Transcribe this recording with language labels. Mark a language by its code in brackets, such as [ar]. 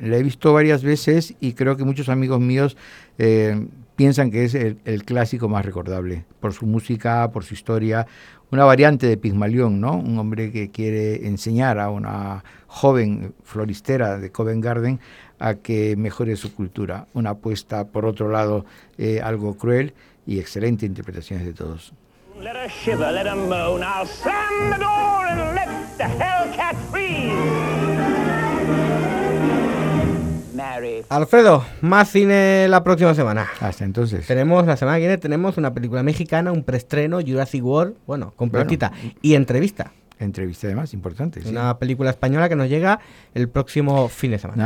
[es] La he visto varias veces y creo que muchos amigos míos piensan que es el clásico más recordable por su música, por su historia. Una variante de Pigmalión, ¿no? Un hombre que quiere enseñar a una joven floristera de Covent Garden a que mejore su cultura. Una apuesta, por otro lado, algo cruel y excelente interpretaciones de todos. [en] Let her shiver, let her moan. I'll slam the door and let the hellcat freeze. [es] Alfredo, más cine la próxima semana. Hasta entonces. Tenemos la semana que viene, tenemos una película mexicana, un preestreno, Jurassic World, bueno, completita. Bueno, y entrevista. Entrevista además, importante. Una película española que nos llega el próximo fin de semana.